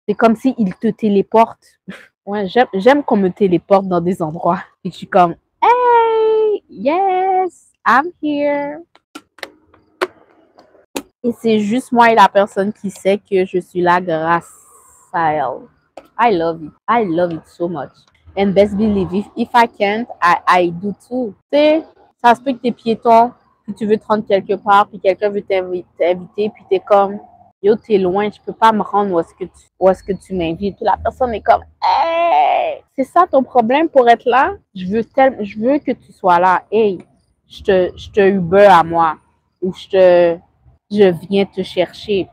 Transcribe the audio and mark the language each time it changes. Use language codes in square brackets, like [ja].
[fr] C'est comme s'ils te téléportent. Ouais, j'aime qu'on me téléporte dans des endroits. Et je suis comme, hey, [en] yes, I'm here. [fr] Et c'est juste moi et la personne qui sait que je suis là grâce à elle. [en] I love it. I love it so much. And best believe, if I can't, I do too. [fr] Tu sais, ça se peut que t'es piéton, puis tu veux te rendre quelque part, puis quelqu'un veut t'inviter, puis t'es comme, yo, t'es loin, je peux pas me rendre où est-ce que tu m'invites. Puis la personne est comme, hey, c'est ça ton problème pour être là? Je veux que tu sois là. Hey, je te Uber à moi, ou je viens te chercher.